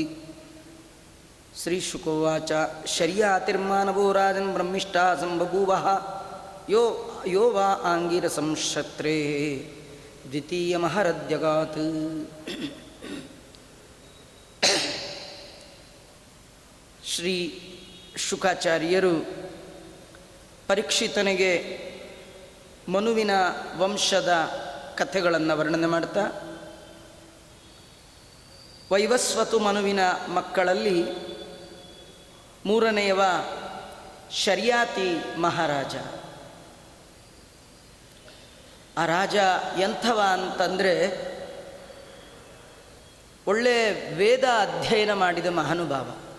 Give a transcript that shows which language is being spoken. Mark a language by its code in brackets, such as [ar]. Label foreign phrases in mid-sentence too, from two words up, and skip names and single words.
[sa] ಶ್ರೀಶುಕೋವಾಚ ಶರ್ಯಾತಿರ್ಮಾನವೋ ರಾಜನ್ ಬ್ರಹ್ಮಿಷ್ಠಾ ಸಂಬಭೂವಃ ಯೋ ವಾ ಆಂಗಿರಸಂ ಶತ್ರೇ ದ್ವಿತೀಯಮಹರದ್ಯಗಾತ್. [kn] ಶ್ರೀ ಶುಕಾಚಾರ್ಯರು ಪರೀಕ್ಷಿತನಿಗೆ ಮನುವಿನ ವಂಶದ ಕಥೆಗಳನ್ನು ವರ್ಣನೆ ಮಾಡ್ತಾ, ವೈವಸ್ವತು ಮನುವಿನ ಮಕ್ಕಳಲ್ಲಿ ಮೂರನೆಯವ ಶರ್ಯಾತಿ ಮಹಾರಾಜ. ಆ ರಾಜ ಎಂಥವ ಅಂತಂದರೆ, ಒಳ್ಳೆ ವೇದ ಅಧ್ಯಯನ ಮಾಡಿದ ಮಹಾನುಭಾವ.